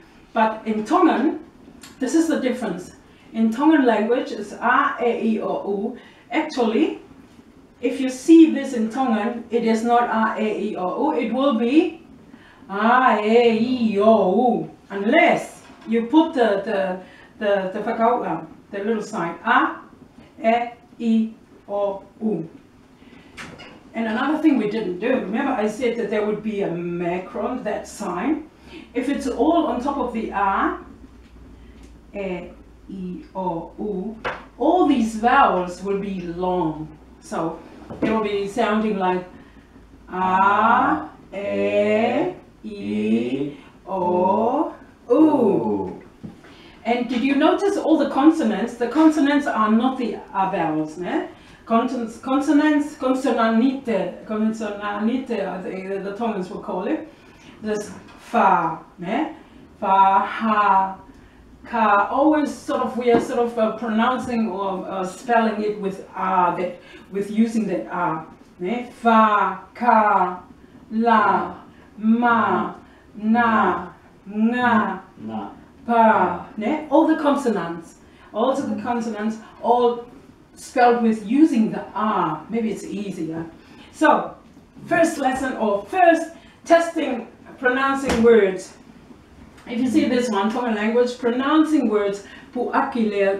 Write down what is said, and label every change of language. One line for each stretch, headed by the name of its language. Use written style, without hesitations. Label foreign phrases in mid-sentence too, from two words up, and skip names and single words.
English: But in Tongan, this is the difference. In Tongan language, it's A, E, I, O, U. Actually, if you see this in Tongan, it is not A, E, I, O, U. It will be A, E, I, O, U. Unless you put the faka-Tonga, the little sign A, E, I, O, U. And another thing we didn't do, remember I said that there would be a macron, that sign. If it's all on top of the A, E, I, O, U, all these vowels will be long. So it will be sounding like A, E, I, O, U. And did you notice all the consonants? The consonants are not the vowels, ne? Consonants, consonanite, the Tongans will call it. There's fa, ne? Fa, ha, ka. Always sort of, we are sort of pronouncing or spelling it with with using that a, ne? Fa, ka, la, ma, na, nga, pa, ne? All the consonants, also the consonants, all spelled with using the R. Maybe it's easier. So, first lesson or first testing pronouncing words. If you see this one, Tongan language, pronouncing words,
Tongan: Pu'aki lea.